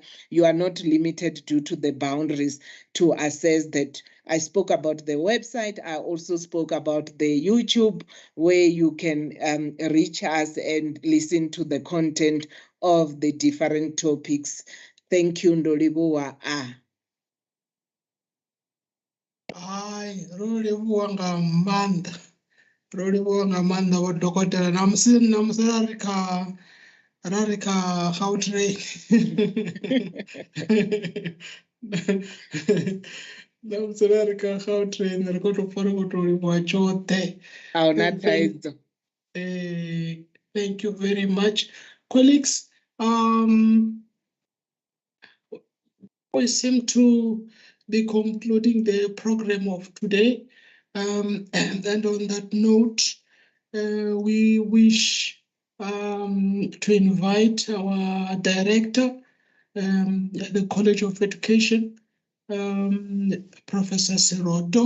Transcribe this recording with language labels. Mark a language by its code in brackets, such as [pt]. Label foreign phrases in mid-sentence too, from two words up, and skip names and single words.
[en] You are not limited due to the boundaries to assess that. I spoke about the website. I also spoke about the YouTube, where you can reach us and listen to the content of the different topics. Thank you, [ve] Ndolibuwa. Hayi, rolivhuwa nga maanḓa. Rolivhuwa nga maanḓa vho dokotela. Namusi ra ri kha Gautrain. Namusi ra ri kha Gautrain ri khou tou pfha ri khou tou livhuwa tshoṱhe. [en] Thank you very much. Colleagues, we seem to be concluding the program of today. And on that note, we wish to invite our director at the College of Education, Professor Serodo.